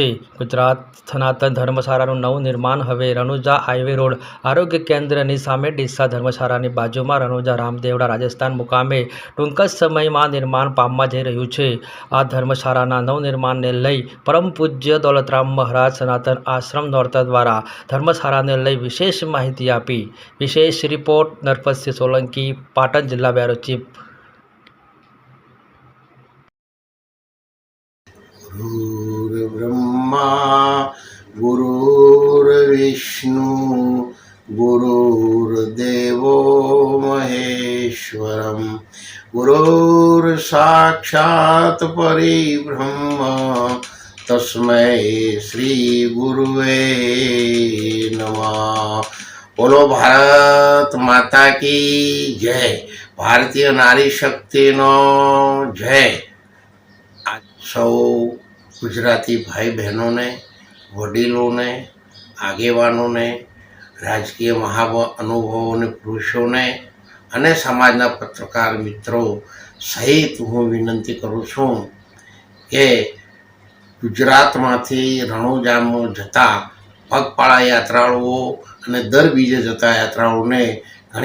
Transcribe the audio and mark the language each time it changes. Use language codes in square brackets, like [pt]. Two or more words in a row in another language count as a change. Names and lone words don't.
[gu] ગુજરાત સનાતન ધર્મશાળાનું નવનિર્માણ હવે રણુજા હાઈવે રોડ આરોગ્ય કેન્દ્રની સામે ડીસા ધર્મશાળાની બાજુમાં રણુજા રામદેવડા રાજસ્થાન મુકામે ટૂંક જ સમયમાં નિર્માણ પામવા જઈ રહ્યું છે. આ ધર્મશાળાના નવનિર્માણને લઈ પરમ પૂજ્ય દૌલતરામ મહારાજ સનાતન આશ્રમ નોરતા દ્વારા ધર્મશાળાને લઈ વિશેષ માહિતી આપી. વિશેષ રિપોર્ટ નરપતસિંહ સોલંકી, પાટણ જિલ્લા બ્યુરો ચીફ. [sa] गुरुर्ब्रह्मा गुरुर्विष्णु गुरुर्देवो महेश्वरम गुरुर्साक्षात् परिब्रह्म तस्मै श्री गुरुवे नमः. [hi] बोलो भारत माता की जय. [gu] ભારતીય નારી શક્તિનો જય. સૌ ગુજરાતી ભાઈ બહેનો ને, વડીલો ને, આગેવાનો ને, રાજકીય મહાનુભાવો ને, પુરુષો ને અને સમાજના પત્રકાર મિત્રો સહિત હું વિનંતી કરું છું કે ગુજરાતમાંથી રણુજામાં જતા પગપાળા યાત્રાળુઓ અને દર બીજે જતા યાત્રાળુઓને ઘણી